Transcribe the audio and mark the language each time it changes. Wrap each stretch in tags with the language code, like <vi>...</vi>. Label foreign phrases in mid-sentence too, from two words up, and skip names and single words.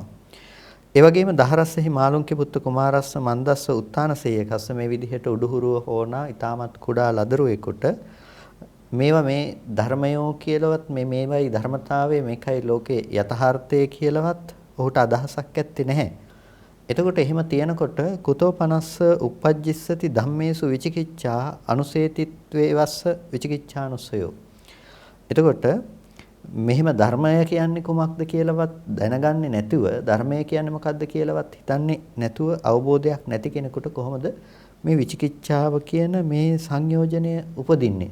<si>ඒ වගේම</si> <pi>දහරස්සෙහි මාළුන්ගේ පුත්ත කුමාරස්ස මන්දස්ස උත්තානසේයකස්ස</pi> <si>මේ විදිහට උඩුහුරුව හෝනා ඊටමත් කුඩා ලදරුවෙකුට මේවා මේ ධර්මයෝ කියලාවත් මේවයි ධර්මතාවය මේකයි ලෝකේ යථාර්ථය කියලාවත් ඔහුට අදහසක් ඇත්තේ නැහැ. එතකොට එහෙම තියෙනකොට</si> <pi>කුතෝපනස්ස uppajjissati ධම්මේසු විචිකිච්ඡා අනුසේතිත්වේ වස්ස විචිකිච්ඡානුසයෝ.</pi> <si>එතකොට මෙහෙම ධර්මය කියන්නේ කුමක්ද කියලාවත් දැනගන්නේ නැතුව ධර්මය කියන්නේ මොකක්ද කියලාවත් හිතන්නේ නැතුව අවබෝධයක් නැති කෙනෙකුට කොහොමද මේ විචිකිච්ඡාව කියන මේ සංයෝජනය උපදින්නේ?</si>